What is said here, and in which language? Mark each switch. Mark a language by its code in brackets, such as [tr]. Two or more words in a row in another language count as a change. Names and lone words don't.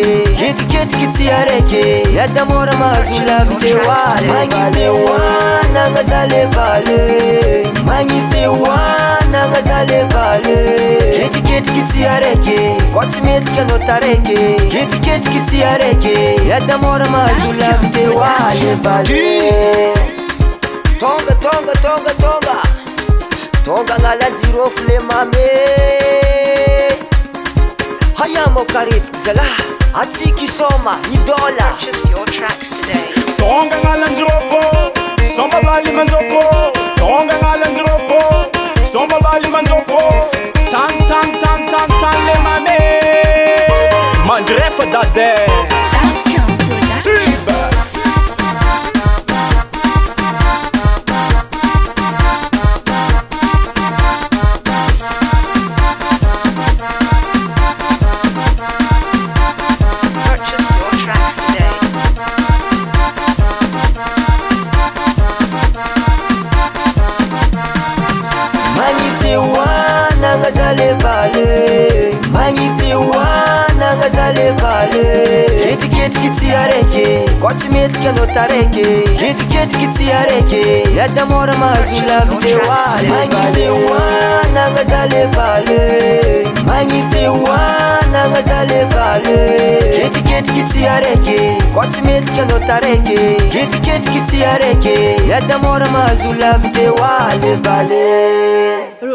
[mg] ketriketriky tsy araiky iadamora mahazo lavitry hoaly magnity hoanagna za le vale magnity hoanagna za le vale ketriketriky tsy araiky koa tsy metsika anao taraiky ketriketriky tsy araiky iadamora mahazo lavitry hoaly vale tonga tonga tonga tonga tonga ngalanjirofo le mame hayamo karetiky zala atsika isoma idola [en] Purchase your tracks today. [mg] tonga ngalanjirofo somba bali manjofo tonga ngalanjirofo somba bali manjofo tan tan tan tan tan le mame mandrefa dade Tiba [en] Purchase your tracks today. [mg] magnity hoanagna za le vale magnity hoanagna za le vale ketriketriky tsy araiky koa tsy metsika anao taraiky ketriketriky tsy araiky iadamora mahazo lavitry hoaly magnity hoanagna za le vale magnity hoanagna za le vale ketriketriky tsy araiky koa tsy metsika anao taraiky ketriketriky tsy araiky iadamora mahazo lavitry hoaly vale